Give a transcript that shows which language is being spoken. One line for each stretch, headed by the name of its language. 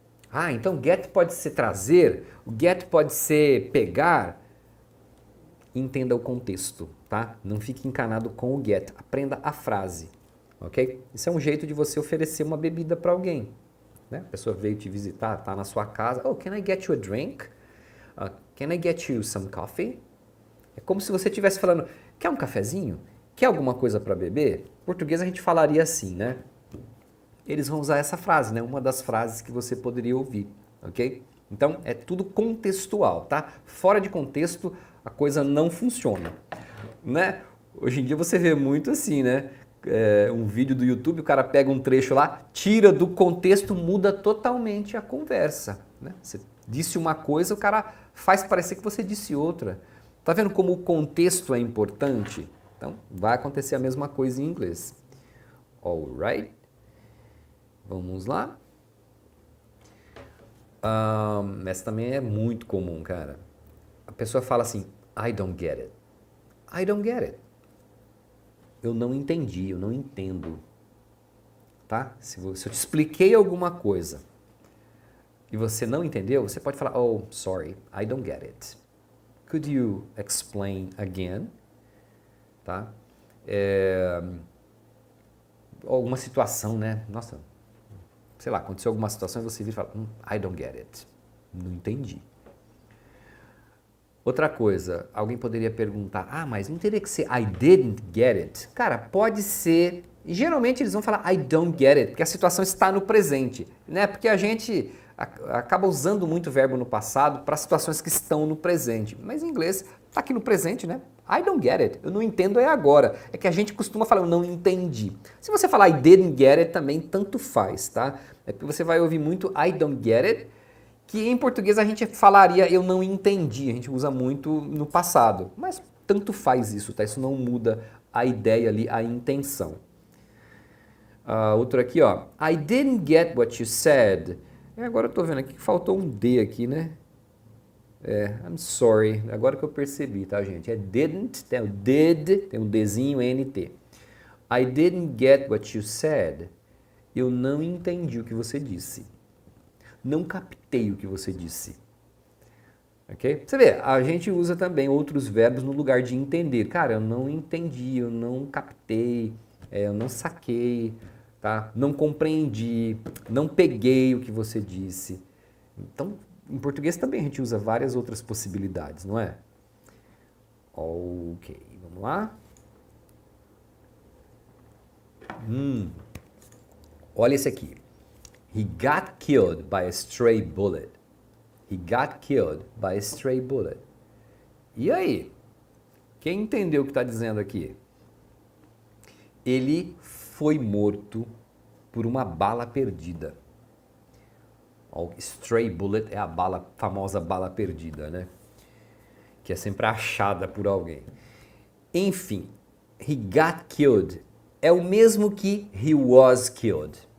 Portuguese: Ah, então get pode ser trazer, o get pode ser pegar. Entenda o contexto, tá? Não fique encanado com o get, aprenda a frase, ok? Isso é um jeito de você oferecer uma bebida para alguém, né? A pessoa veio te visitar, tá na sua casa.
English: Oh, can I get you a drink? Can I get you some coffee?
Portuguese: É como se você estivesse falando: quer um cafezinho? Quer alguma coisa para beber? Em português a gente falaria assim, né? Eles vão usar essa frase, né? Uma das frases que você poderia ouvir, ok? Então, é tudo contextual, tá? Fora de contexto, a coisa não funciona, né? Hoje em dia você vê muito assim, né? Um vídeo do YouTube, o cara pega um trecho lá, tira do contexto, muda totalmente a conversa, né? Você disse uma coisa, o cara faz parecer que você disse outra. Tá vendo como o contexto é importante? Então, vai acontecer a mesma coisa em inglês. Alright? Vamos lá. Essa também é muito comum, cara. A pessoa fala assim:
English: I don't get it. I don't get it.
Portuguese: Eu não entendi, eu não entendo. Tá? Se eu te expliquei alguma coisa e você não entendeu, você pode falar:
English: oh, sorry, I don't get it. Could you explain again?
Portuguese: Tá? Alguma situação, né? Nossa, sei lá, aconteceu alguma situação e você vira e fala:
English: I don't get it.
Portuguese: Não entendi. Outra coisa, alguém poderia perguntar: ah, mas não teria que ser
English: I didn't get it?
Portuguese: Cara, pode ser. E geralmente eles vão falar
English: I don't get it,
Portuguese: porque a situação está no presente, né? Porque a gente acaba usando muito o verbo no passado para situações que estão no presente. Mas em inglês está aqui no presente, né?
English: I don't get it.
Portuguese: Eu não entendo é agora. É que a gente costuma falar eu não entendi. Se você falar
English: I didn't get it,
Portuguese: também tanto faz, tá? É porque você vai ouvir muito
English: I don't get it,
Portuguese: que em português a gente falaria eu não entendi. A gente usa muito no passado. Mas tanto faz isso, tá? Isso não muda a ideia ali, a intenção. Outro aqui, ó.
English: I didn't get what you said.
Portuguese: Agora eu tô vendo aqui que faltou um D aqui, né?
English: I'm sorry.
Portuguese: Agora que eu percebi, tá, gente? É didn't, tem o did, tem um Dzinho, NT.
English: I didn't get what you said.
Portuguese: Eu não entendi o que você disse. Não captei o que você disse. Ok? Você vê, a gente usa também outros verbos no lugar de entender. Cara, eu não entendi, eu não captei, eu não saquei, tá? Não compreendi, não peguei o que você disse. Então, em português também a gente usa várias outras possibilidades, não é? Ok, vamos lá. Olha esse aqui.
English: He got killed by a stray bullet. He got killed by a stray bullet.
Portuguese: E aí? Quem entendeu o que está dizendo aqui? Ele foi morto por uma bala perdida. O stray bullet é a famosa bala perdida, né? Que é sempre achada por alguém. Enfim,
English: he got killed
Portuguese: é o mesmo que
English: he was killed.